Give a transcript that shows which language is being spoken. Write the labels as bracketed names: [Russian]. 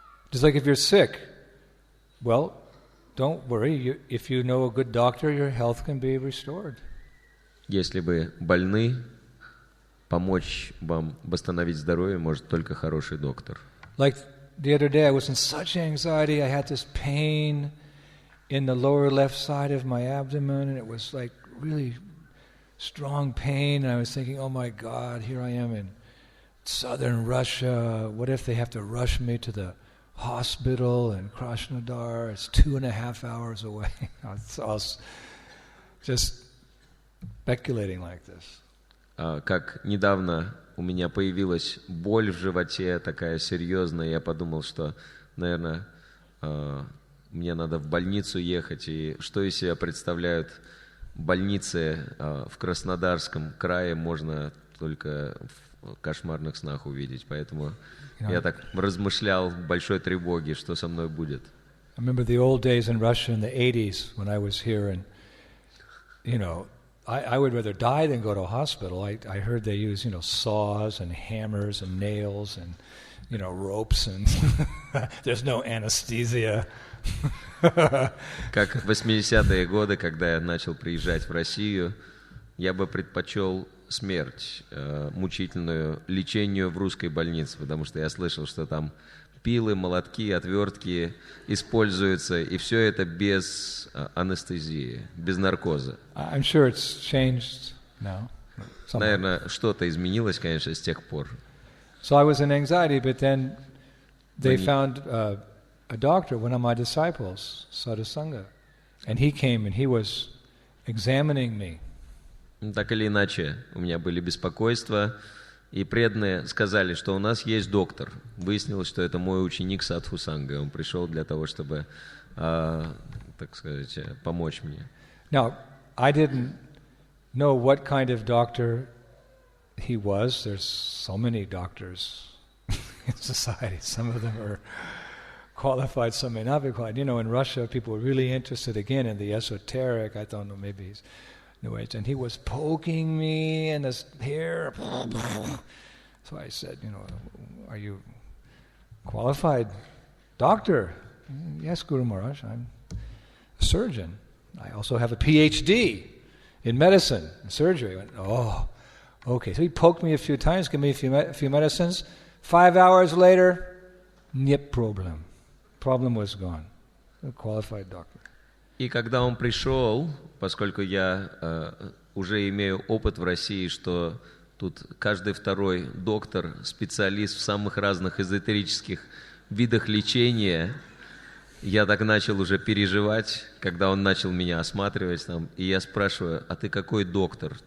[English] Just like if you're sick, well, don't worry. If you know a good doctor, your health can be restored. [Russian] Если вы больны, помочь вам восстановить здоровье может только хороший доктор. [English] Like the other day, I was in such anxiety. I had this pain in the lower left side of my abdomen, and it was like really strong pain. And I was thinking, oh my God, here I am in southern Russia. What if they have to rush me to the hospital in Krasnodar? It's 2.5 hours away. I was just speculating like this. [Russian] Как недавно у меня появилась боль в животе, такая серьезная, я подумал, что, наверное, мне надо в больницу ехать, и что из себя представляют больницы в Краснодарском крае, можно только в кошмарных снах увидеть, поэтому я так размышлял в большой тревоге, что со мной будет. [English] I remember the old days in Russia in the 80s when I was here, and I would rather die than go to a hospital. I heard they use, saws and hammers and nails and, ropes, and there's no anesthesia. [Russian] Как в 80-е годы, когда я начал приезжать в Россию, я бы предпочел смерть, мучительную, лечению в русской больнице, потому что я слышал, что там пилы, молотки, отвертки используются, и все это без анестезии, без наркоза. [English] I'm sure it's changed now. [Russian] Наверное, что-то изменилось, конечно, с тех пор. [English] So I was in anxiety, but then they found a doctor, one of my disciples, Sadhhu Sanга, and he came and he was examining me. [Russian] Так или иначе, у меня были беспокойства, и преданные сказали, что у нас есть доктор. Выяснилось, что это мой ученик Садху Санга. Он пришел для того, чтобы, так сказать, помочь мне. [English] Now, I didn't know what kind of doctor he was. There's so many doctors in society. Some of them are qualified, some may not be qualified. You know, in Russia, people were really interested again in the esoteric. I don't know, maybe he's New Age. And he was poking me in his hair. So I said, you know, are you qualified doctor? Yes, Guru Maharaj, I'm a surgeon. I also have a PhD in medicine and surgery. I went, oh, okay. So he poked me a few times, gave me a few medicines. 5 hours later, [Russian] нет [English] problem. Problem was gone. A qualified doctor. [Russian] И когда он пришел, поскольку я уже имею опыт в России, что тут каждый второй доктор, специалист в самых разных эзотерических видах лечения, я так начал уже переживать, когда он начал меня осматривать там, и я спрашиваю, а ты какой доктор?